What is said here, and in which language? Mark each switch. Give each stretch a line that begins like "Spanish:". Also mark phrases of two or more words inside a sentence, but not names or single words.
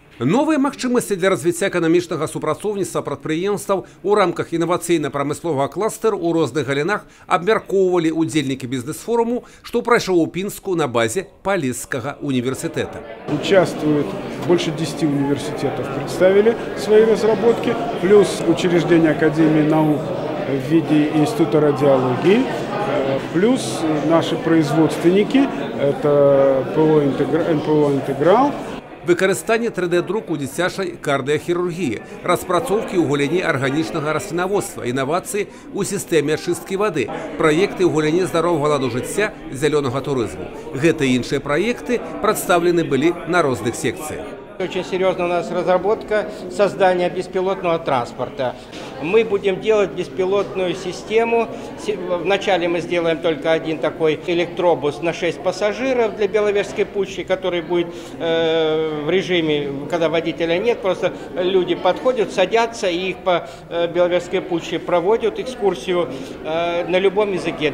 Belarusian: Новые магчымасці для развіцця эканамічнага супрацоўніцтва прадпрыемстваў у рамках інавацыйна-прамысловага кластера у розных галінах абмяркоўвалі удзельнікі бізнес-форуму, што прайшоў у Пінску на базе Полесскага университета.
Russian: Участвуют больше 10 университетов, представили свои разработки, плюс учреждение Академии наук в виде Института радиологии, плюс наши производственники, это НПО «Интеграл».
Belarusian: Выкарыстанне 3D-друку у дзіцячай кардыахірургіі, распрацоўкі ў галіне арганічнага раслінаводства, інавацыі ў сістэме ачысткі вады, праекты ў галіне здаровага ладу жыцця, зялёнага турызму. Гэта і іншыя праекты прадстаўлены былі на розных секцыях.
Russian: Очень серьезно у нас разработка создания беспилотного транспорта. Мы будем делать беспилотную систему. Вначале мы сделаем только один такой электробус на 6 пассажиров для Беловежской пущи, который будет в режиме, когда водителя нет, просто люди подходят, садятся и их по Беловежской пуще проводят экскурсию на любом языке.